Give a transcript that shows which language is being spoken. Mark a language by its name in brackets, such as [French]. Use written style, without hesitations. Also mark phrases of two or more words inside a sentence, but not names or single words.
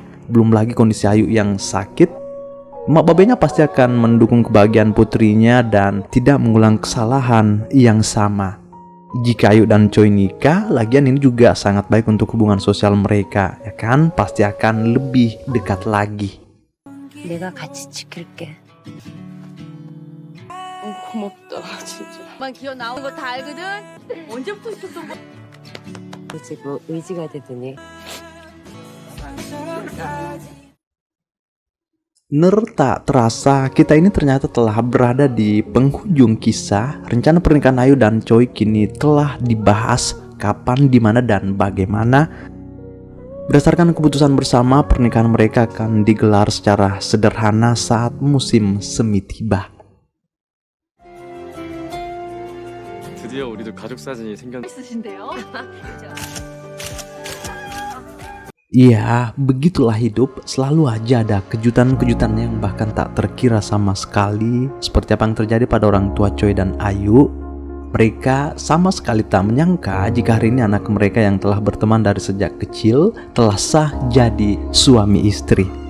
[Indonesian] Belum lagi kondisi Ayu yang sakit. Mak babenya pasti akan mendukung kebahagiaan putrinya dan tidak mengulang kesalahan yang sama. Jika Ayu dan Choi nikah, lagian ini juga sangat baik untuk hubungan sosial mereka, ya kan? Pasti akan lebih dekat lagi. [Korean] 내가 같이 지킬게. 고맙다 진짜. 만 기어 나온 거 다 알거든. 언제부터 있었던 거? 이제 뭐 의지가 되더니. [Indonesian] Tak terasa kita ini ternyata telah berada di penghujung kisah. Rencana pernikahan Ayu dan Choi kini telah dibahas kapan, dimana, dan bagaimana. Berdasarkan keputusan bersama, pernikahan mereka akan digelar secara sederhana saat musim semi tiba. [Korean] 드디어 우리도 가족 사진이 생겼. 있으신데요? [Indonesian] Iya, begitulah hidup. Selalu aja ada kejutan-kejutan yang bahkan tak terkira sama sekali. Seperti apa yang terjadi pada orang tua Choi dan Ayu. Mereka sama sekali tak menyangka jika hari ini anak mereka yang telah berteman dari sejak kecil telah sah jadi suami istri.